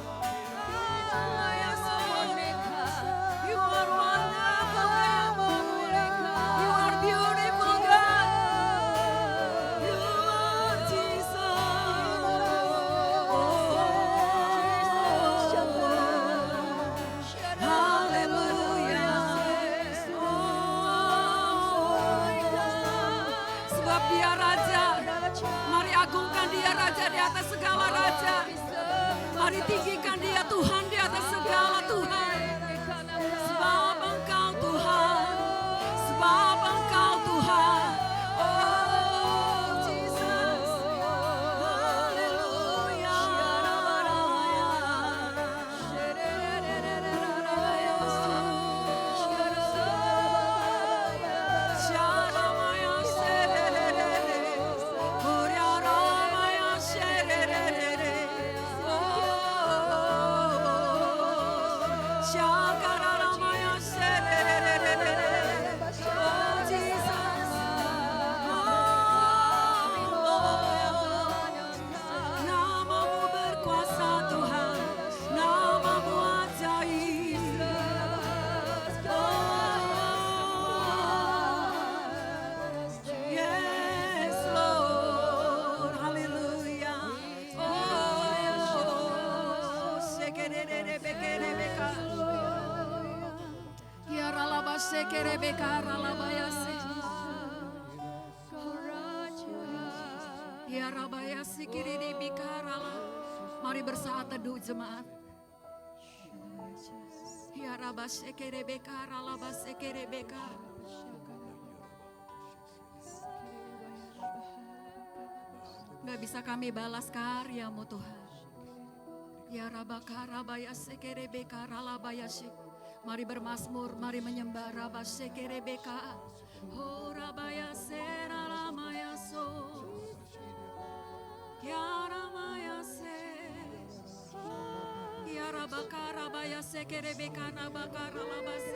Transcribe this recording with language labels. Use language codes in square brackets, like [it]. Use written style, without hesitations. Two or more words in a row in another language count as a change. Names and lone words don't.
[en] You are wonderful God. You are beautiful God. You are Jesus. [id] Haleluya. Sebab Dia Raja. Mari agungkan Dia Raja di atas segala raja. Mari tinggikan Dia Tuhan di atas segala Tuhan. Sebab Engkau Tuhan. Sebab Engkau Tuhan. [en] Oh Jesus. Haleluya. Sharamaya sererere. Kuryaramaya sererere. Shakararamaya sererere. Oh Jesus. [id] Namamu berkuasa Tuhan. Namamu ajaib. [en] Yes Lord. [id] Haleluya. Oh, sekerere bekere beka. Ya ralaba sekere beka ralabaya se. Ya rabaya sikiri di bikarala. Mari bersaat teduh jemaat. Ya rabba sekere beka ralaba sekere beka. Gak bisa kami balas karyamu Tuhan. Ya Rabaka Rabaya Sekerebeka Ralabaya Sek. Mari bermasmur, mari menyembah Rabba Sekerebeka. Oh Rabaya Seralamaya So. Ya Ramaya Se. Ya Rabaka Rabaya Sekerebeka Rabaka Ralabase.